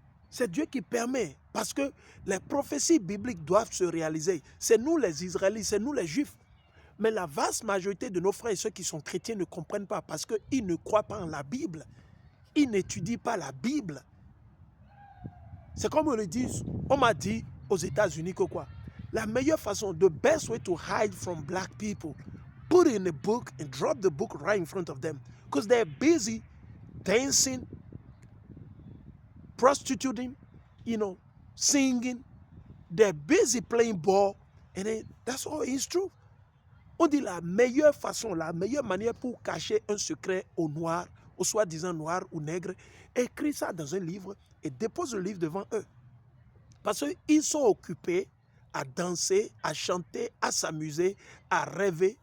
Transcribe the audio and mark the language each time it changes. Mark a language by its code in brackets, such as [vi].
[fr] C'est Dieu qui permet. Parce que les prophéties bibliques doivent se réaliser. C'est nous les Israélites, c'est nous les Juifs. Mais la vaste majorité de nos frères et ceux qui sont chrétiens ne comprennent pas parce qu'ils ne croient pas en la Bible. Ils n'étudient pas la Bible. C'est comme on le dit, on m'a dit aux États-Unis que quoi? La meilleure façon, [en] the best way to hide from black people, put it in a book and drop the book right in front of them. Because they're busy dancing, prostituting, you know, singing. They're busy playing ball. And then, that's all it's true. [fr] On dit la meilleure façon, la meilleure manière pour cacher un secret aux noirs, aux soi-disant noirs ou nègres, écris ça dans un livre et dépose le livre devant eux. Parce qu'ils sont occupés à danser, à chanter, à s'amuser, à rêver.